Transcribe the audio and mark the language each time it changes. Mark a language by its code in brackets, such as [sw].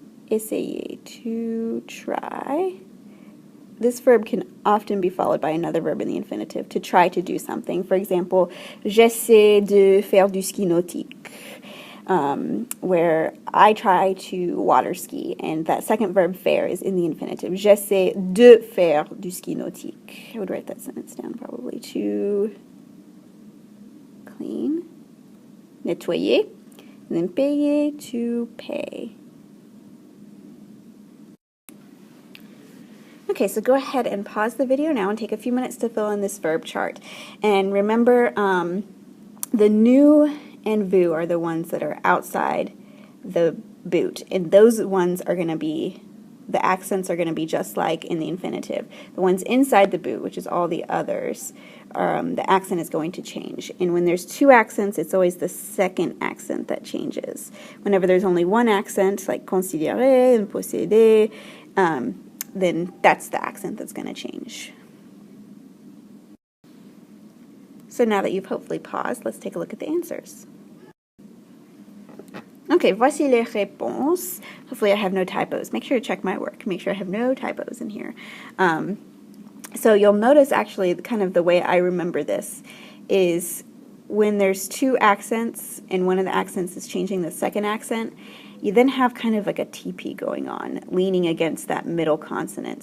[en] Essayer, to try. This verb can often be followed by another verb in the infinitive, to try to do something. For example, [fr] j'essaie de faire du ski nautique. [en] where I try to water ski, and that second verb faire is in the infinitive. [fr] J'essaie de faire du ski nautique. [en] I would write that sentence down probably. To clean, [fr] nettoyer, [en] and then payer, to pay. Okay, so go ahead and pause the video now and take a few minutes to fill in this verb chart. And remember, the nous and vous are the ones that are outside the boot, and those ones are going to be, the accents are going to be just like in the infinitive. The ones inside the boot, which is all the others, the accent is going to change. And when there's two accents, it's always the second accent that changes. Whenever there's only one accent, like considérer and posséder, then that's the accent that's going to change. So now that you've hopefully paused, let's take a look at the answers. [fr] Okay, voici les réponses. [en] Hopefully I have no typos. Make sure to check my work. Make sure I have no typos in here. So you'll notice actually kind of the way I remember this is when there's two accents and one of the accents is changing the second accent, you then have kind of like a TP going on, leaning against that middle consonant.